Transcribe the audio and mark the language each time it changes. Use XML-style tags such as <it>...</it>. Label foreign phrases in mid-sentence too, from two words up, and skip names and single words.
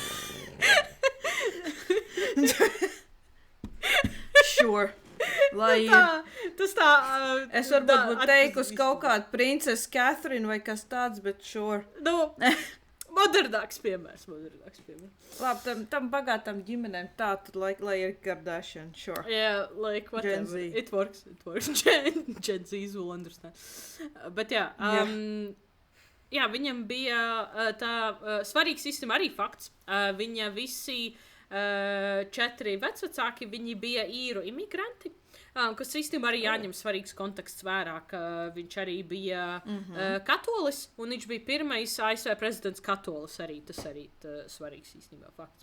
<en>Sure.</en> <lv>Lai tas tā. Es varbūt būtu teikusi kaut kādu princesi Catherine vai kas tāds, bet sure. Nu, modernāks piemērs. Labi, tam bagātām ģimenēm tā, tad lai ir Kardashian, sure.</lv> <en>Yeah, like whatever. Gen Z. It works. Gen Z's will understand.</en> <lv>Bet jā, jā, viņam bija tā svarīgs īstenībā arī fakts. Viņa visi 4 vecvecāki, viņi bija īru imigranti, kas īstenībā arī jāņem svarīgs konteksts vērā, ka viņš arī bija katolis, un viņš bija pirmais ASV prezidents katolis arī, tas arī svarīgs īstenībā fakts.</lv>